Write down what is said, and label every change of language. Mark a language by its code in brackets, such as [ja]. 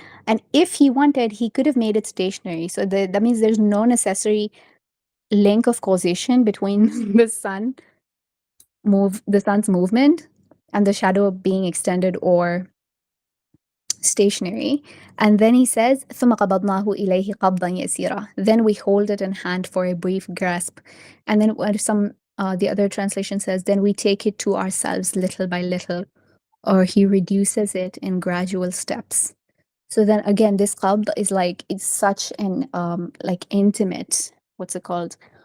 [en] And if he wanted, he could have made it stationary. So that means there's no necessary link of causation between the sun's movement and the shadow being extended or stationary. And then he says, [ar] ثم قبضناه إليه قبضا يسيرا. [en] Then we hold it in hand for a brief grasp. And then the other translation says, then we take it to ourselves little by little, or he reduces it in gradual steps. So then again, this qabd is like, it's such an like intimate, what's it called?